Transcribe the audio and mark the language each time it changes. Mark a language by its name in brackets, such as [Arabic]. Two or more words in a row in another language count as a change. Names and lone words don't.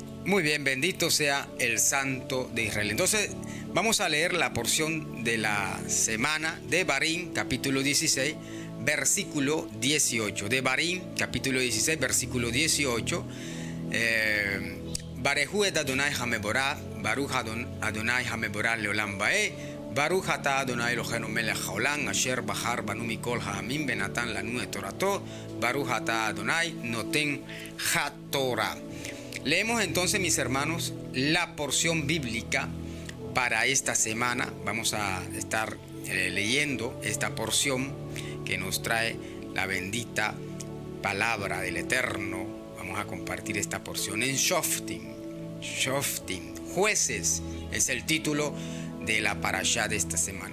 [Spanish] Muy bien, bendito sea el Santo de Israel. Entonces, vamos a leer la porción de la semana de Barín, capítulo 16, versículo 18. De Barín, capítulo 16, versículo 18. [Hebrew] ברכו את אדוני המבורך, ברוך אדוני המבורך לעולם ועד, ברוך אתה אדוני אלוהינו מלך העולם, אשר בחר בנו מכל העמים ונתן לנו את תורתו, ברוך אתה אדוני נותן התורה. [Spanish] Leemos entonces, mis hermanos, la porción bíblica para esta semana. Vamos a estar leyendo esta porción que nos trae la bendita palabra del Eterno. Vamos a compartir esta porción en Shoftim. Shoftim, jueces, es el título de la parashá de esta semana.